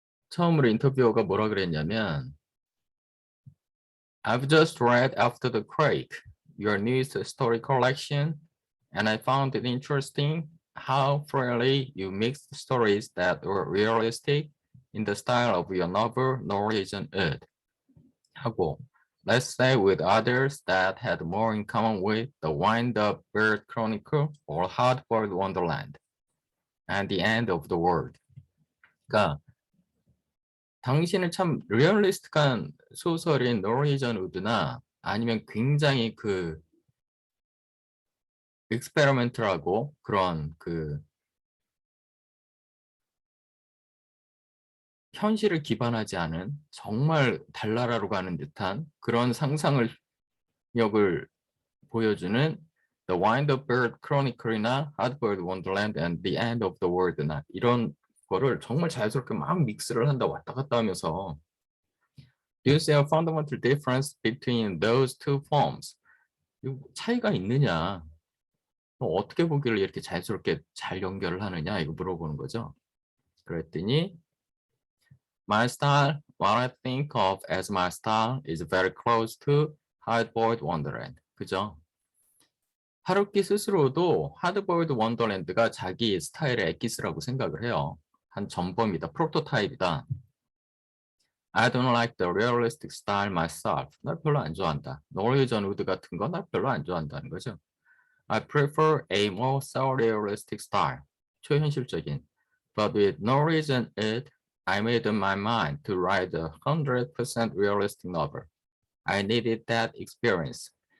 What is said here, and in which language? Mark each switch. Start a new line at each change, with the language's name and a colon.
English: 처음으로 인터뷰어가 뭐라 그랬냐면 I've just read After the Quake, your newest story collection, and I found it interesting how freely you mix stories that were realistic in the style of your novel Norwegian Wood 하고 let's say with others that had more in common with the Wind-Up Bird Chronicle or Hard-Boiled Wonderland and the End of the World.
Korean: 그러니까 당신은 참 리얼리스틱한 소설인 노르웨이전 우드나 아니면 굉장히 그 익스페리멘트라고 그런 그 현실을 기반하지 않은 정말 달나라로 가는 듯한 그런 상상을 력을 보여주는 The Wind Up Bird Chronicle이나 Hard-Boiled Wonderland and the End of the World나 이런 거를 정말 자연스럽게 막 믹스를 한다 왔다 갔다 하면서 Do you see a fundamental difference between those two forms? 차이가 있느냐? 어떻게 보기를 이렇게 자연스럽게 잘 연결을 하느냐? 이거 물어보는 거죠.
English: 그랬더니 My style, what I think of as my style is very close to Hard-Boiled Wonderland.
Korean: 그죠? 하루키 스스로도 하드보일드 원더랜드가 자기 스타일의 엑기스라고 생각을 해요. 한 전범이다, 프로토타입이다.
English: I don't like the realistic style myself.
Korean: 나 별로 안 좋아한다. 노르웨이전 우드 같은 거 나 별로 안 좋아한다는 거죠.
English: I prefer a more surrealistic style. 초현실적인. But with Norwegian Wood, I made up my mind to write a 100% realistic novel. I needed that experience.